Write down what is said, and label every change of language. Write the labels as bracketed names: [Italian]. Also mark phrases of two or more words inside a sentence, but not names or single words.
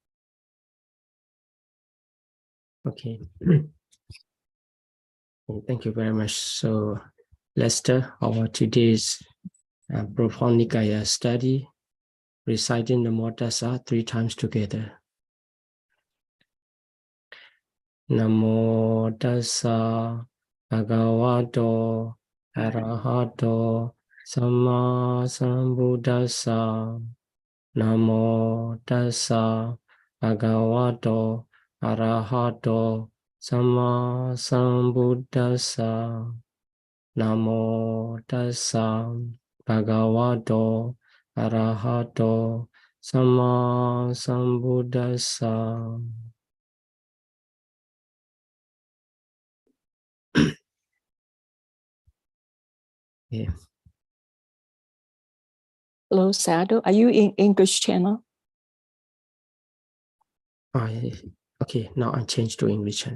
[English] Okay. Thank you very much. So let's start our today's profound Nikaya study, reciting the Modasa 3 times together. [Pali] Namo tassa bhagavato arahato samma sambuddhassa. Namo tassa bhagavato arahato samma sambuddhassa. Namo tassa bhagavato arahato samma sambuddhassa. [English] Yeah. Hello, Sadhu. Are you in English channel? Okay, now I change to English channel.